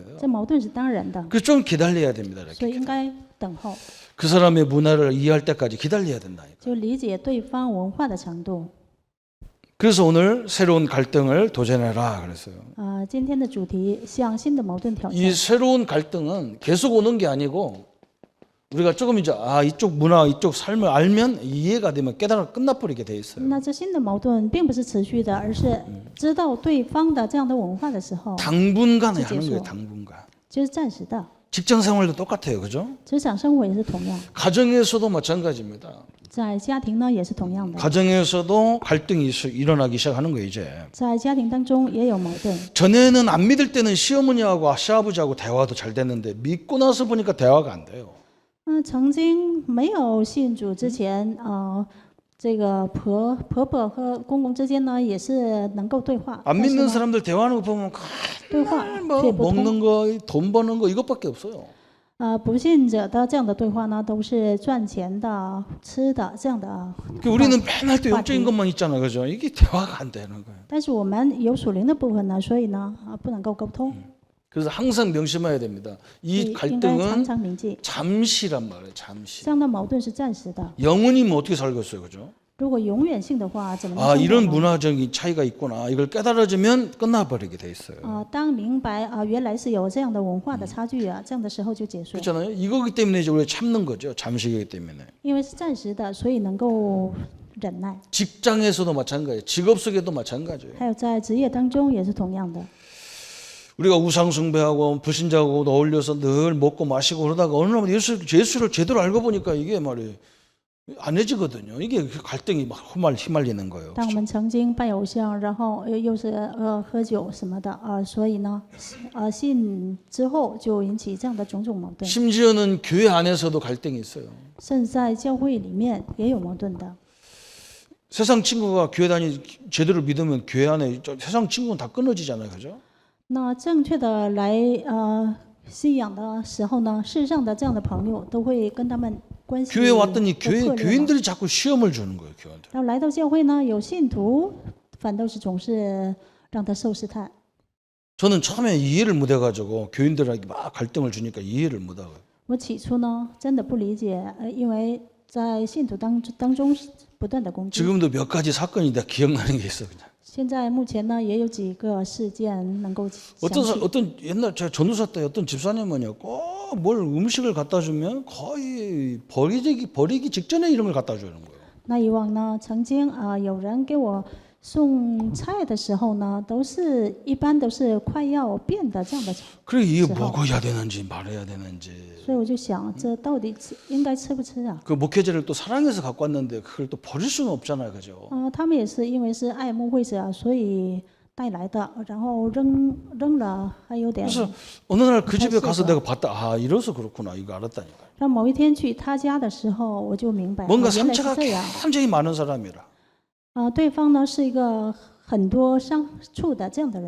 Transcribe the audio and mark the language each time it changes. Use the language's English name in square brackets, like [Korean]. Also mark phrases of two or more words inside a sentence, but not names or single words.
[Chinese] 这矛盾是当然的， [Korean] 그래서 좀 기다려야 됩니다. [Chinese] 所以 [Korean] 이렇게. [Chinese] 应该等候， [Korean] 그 사람의 문화를 이해할 때까지 기다려야 된다니까. [Chinese] 就理解对方文化的程度。 [Korean] 그래서 오늘 새로운 갈등을 도전해라 그랬어요. [Chinese] 今天的主题向新的矛盾挑战。 [Korean] 이 새로운 갈등은 계속 오는 게 아니고 우리가 조금 이제 이쪽 문화, 이쪽 삶을 알면 이해가 되면 깨달아 끝나버리게 돼 있어요. [Chinese] 那这新的矛盾并不是持续的，而是知道对方的这样的文化的时候， [Korean] 당분간에 그치, 하는 거예요. 계속. 당분간. [Chinese] 就是暂时的。 [Korean] 직장 생활도 똑같아요. 그죠? [Chinese] 职场生活也是同样， [Korean] 가정에서도 마찬가지입니다. [Chinese] 在家庭呢也是同样的， [Korean] 가정에서도 갈등이 일어나기 시작하는 거예요, 이제. [Chinese] 在家庭当中也有矛盾。 [Korean] 전에는 안 믿을 때는 시어머니하고 시아버지하고 대화도 잘 됐는데 믿고 나서 보니까 대화가 안 돼요. [Chinese] 曾经没有信主之前，这个婆婆和公公之间呢也是能够对话， [Korean] 안 [Chinese] 但是 [Korean] 믿는 [Chinese] 呢 [Korean] 사람들 대화하는 거 보면 [Chinese] 对话 [Korean] 뭐 [Chinese] 却不通。 [Korean] 먹는 거, 돈 버는 거 이것밖에 없어요. [Chinese] 不信者的这样的对话呢，都是赚钱的、吃的这样的。 [Korean] 그 우리는 맨날 또 [Chinese] 화题。 [Korean] 영적인 것만 있잖아요, 그죠? 이게 대화가 안 되는 거예요. [Chinese] 但是我们有属灵的部分呢，所以呢，不能够沟通。 [Korean] 그래서 항상 명심해야 됩니다. 이 [Chinese] 应该常 [Korean] 갈등은 [Chinese] 常铭记， [Korean] 잠시란 말이에요. 잠시. [Chinese] 这样的矛盾是暂时的。 [Korean] 영원히면 어떻게 살겠어요, 그죠? [Chinese] 如果永远性的话，怎么能 [Korean] 아 [Chinese] 生活 [Korean] 이런 [Chinese] 呢？ [Korean] 문화적인 차이가 있구나. 이걸 깨달아지면 끝나버리게 돼 있어요. [Chinese] 当明白原来是有这样的文化的差距啊，这样的时候就结束。 [Korean] 그렇잖아요. 이거기 때문에 이제 우리가 참는 거죠. 잠시이기 때문에. [Chinese] 因为是暂时的，所以能够忍耐。 [Korean] 직장에서도 마찬가지예요. 직업 속에도 마찬가지예요. [Chinese] 还有在职业当中也是同样的。 [Korean] 우리가 우상 숭배하고 불신자하고 어울려서 늘 먹고 마시고 그러다가 어느 날 예수를 제대로 알고 보니까 이게 말이에요. 안 해지거든요. 이게 갈등이 막 휘말리는 거예요. [Chinese] 当我们曾经拜偶像，然后又是喝酒什么的所以呢信之后就引起这样的种种矛盾， [Korean] 심지어는 교회 안에서도 갈등이 있어요. [Chinese] 甚至在教会里面也有矛盾的。 [Korean] 세상 친구가 교회 다니 제대로 믿으면 교회 안에 세상 친구는 다 끊어지잖아요, 그죠? [Chinese] 那正确的来信仰的时候呢，世上的这样的朋友都会跟他们关系 [Korean] 교회 왔더니 [Chinese] 都破裂了。 [Korean] 교인들이 자꾸 시험을 주는 거예요, 교인들. [Chinese] 然后来到教会呢，有信徒反倒是总是让他受试探。 [Korean] 저는 처음에 이해를 못 해가지고 교인들에게 막 갈등을 주니까 이해를 못 하고요. [Chinese] 我起初呢，真的不理解，因为在信徒当中不断的攻击。 [Korean] 지금도 몇 가지 사건이 다 기억나는 게 있어 그냥. [Chinese] 现在目前呢，也有几个事件能够想起。 [Korean] 어떤 옛날 제가 전도사 때 어떤 집사님은요, 꼭 뭘 음식을 갖다 주면 거의 버리기 직전에 이런 걸 갖다 주는 거예요. [Chinese] 那以往呢，曾经有人给我送菜的时候呢，一般都是快要变的这样的。 [Korean] 그래 이게 먹어야 되는지 말아야 되는지. [Chinese] 所以我就想，这到底应该吃不吃啊？ [Korean] 그 목회자를 또 사랑해서 갖고 왔는데 그걸 또 버릴 수는 없잖아요, 그죠? [Chinese] 他们也是因为是爱慕会者，所以带来的，然后扔了还有点。 [Korean] 그래서 어느 날 그 집에 가서 내가 봤다. 아 이래서 그렇구나. 이거 알았다니까. [Chinese] 然后某一天去他家的时候，我就明白， [Korean] 뭔가 [Chinese] 原来是 [Korean] 상처가 [Chinese] 这样。 [Korean] 굉장히 많은 사람이라. [Chinese] 对方呢是一个很多伤处的这样的人。